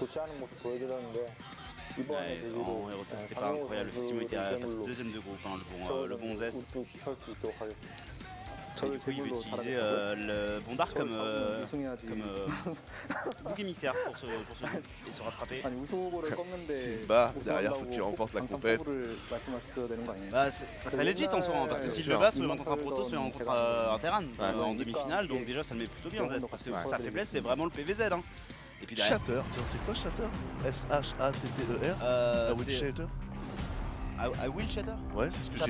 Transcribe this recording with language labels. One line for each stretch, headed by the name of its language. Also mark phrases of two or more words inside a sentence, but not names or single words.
Korean: 좋지 않은 모습 보여주셨는데 이번에
French: ouais, en héros, ça c'était pas incroyable. Effectivement, il était passé deuxième de groupe, hein, le bon Zest.
Korean: 우뚝 설수 있도록 하겠습니다.
French: Et du coup, il va utiliser le bon Dark comme bouc émissaire pour se et se rattraper.
Korean: 아니 우승후보를 꺾는데
French: Simba, derrière, faut qu'il remporte la compète.
Korean: 말씀하셨어야 되는 거 아니에요?
French: Bah, ça serait legit en soi, hein, parce que s'il le bat, soit il rencontre un proto, soit il rencontre un Terran en demi-finale, donc déjà ça le met plutôt bien Zest, parce que sa faiblesse c'est vraiment le PVZ. Hein. Et puis derrière, Shatter, tiens, c'est quoi Shatter? S-H-A-T-T-E-R? La Will c'est Shatter?
English: I will Shatter.
French: Ouais, c'est ce que j'ai lu.